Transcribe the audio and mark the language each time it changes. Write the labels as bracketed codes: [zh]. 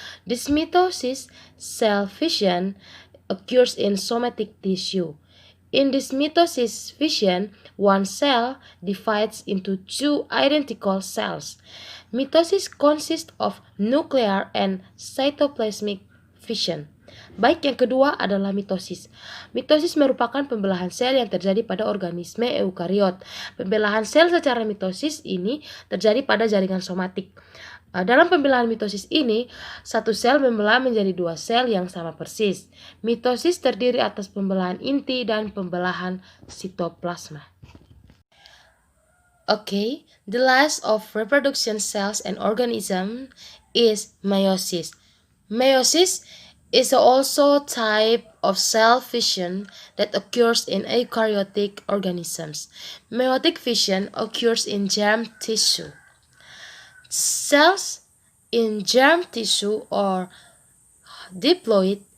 [en] This mitosis cell fission occurs in somatic tissue. In this mitosis fission, one cell divides into two identical cells. Mitosis consists of nuclear and cytoplasmic fission. [id] Baik, yang kedua adalah mitosis. Mitosis merupakan pembelahan sel yang terjadi pada organisme eukariot. Pembelahan sel secara mitosis ini terjadi pada jaringan somatik. Dalam pembelahan mitosis ini, satu sel membelah menjadi 2 sel yang sama persis. Mitosis terdiri atas pembelahan inti dan pembelahan sitoplasma. [en] Okay, the last of reproduction cells and organism is meiosis. Meiosis is also a type of cell fission that occurs in eukaryotic organisms. Meiotic fission occurs in germ tissue. Cells in germ tissue are diploid